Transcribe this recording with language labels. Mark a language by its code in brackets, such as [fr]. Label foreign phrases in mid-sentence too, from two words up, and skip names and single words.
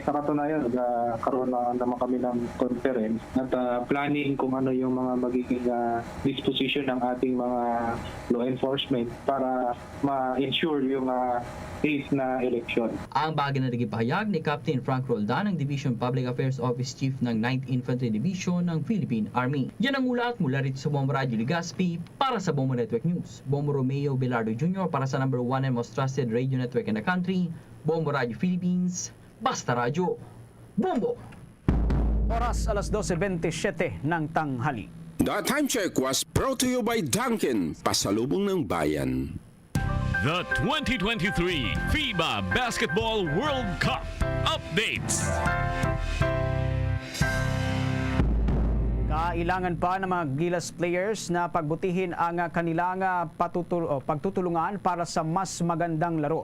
[tl] Sa katunayan, nagkaroon na naman kami ng conference at planning kung ano yung mga magiging disposition ng ating mga [en] law enforcement [tl] para ma-ensure yung safe na eleksyon. Ang bagay na naging pahayag ni Captain Frank Roldan, ng Division Public Affairs Office Chief ng 9th Infantry Division ng Philippine Army. Yan ang ulat mula rito sa Bombo Radyo Ligaspi para sa Bombo Network News. [en] Bombo Romeo Belardo Jr. [tl] para sa [en] number 1 and most trusted radio network in the country, [tl] Bombo Radyo Philippines, Basta Radyo, Bombo! Oras alas 12:27 ng tanghali. [en] The time check was brought to you by Dunkin', [tl] pasalubong ng bayan. [en] The 2023 FIBA Basketball World Cup updates. [tl] Kailangan pa ng mga Gilas players na pagbutihin ang kanilang pagtutulungan para sa mas magandang laro.